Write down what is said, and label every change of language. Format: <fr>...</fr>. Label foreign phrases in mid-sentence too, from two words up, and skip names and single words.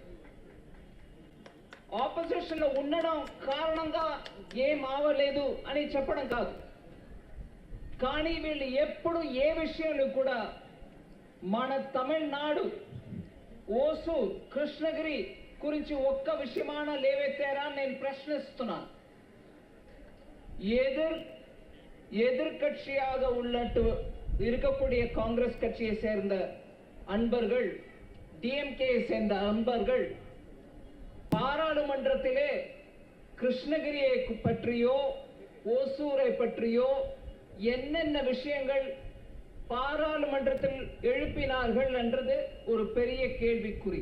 <te>ఆపోజిషన్ లో ఉండడం కారణంగా ఏం అవలేదు అని చెప్పడం కాదు. కానీ వీళ్ళు ఎప్పుడు ఏ విషయంలో కూడా మన తమిళనాడు ఓసూర్ కృష్ణగిరి గురించి ఒక్క విషయమాన లేవెత్తారా నేను ప్రశ్నిస్తున్నాను.</te> <ta>எதிர்கட்சியாக உள்ளட்டு இருக்கக்கூடிய காங்கிரஸ் கட்சியை சேர்ந்த அன்பர்கள், டிஎம்கே சேர்ந்த அன்பர்கள் பாராளுமன்றத்திலே கிருஷ்ணகிரியை பற்றியோ ஓசூரை பற்றியோ என்னென்ன விஷயங்கள் பாராளுமன்றத்தில் எழுப்பினார்கள் என்றது ஒரு பெரிய கேள்விக்குறி.</ta>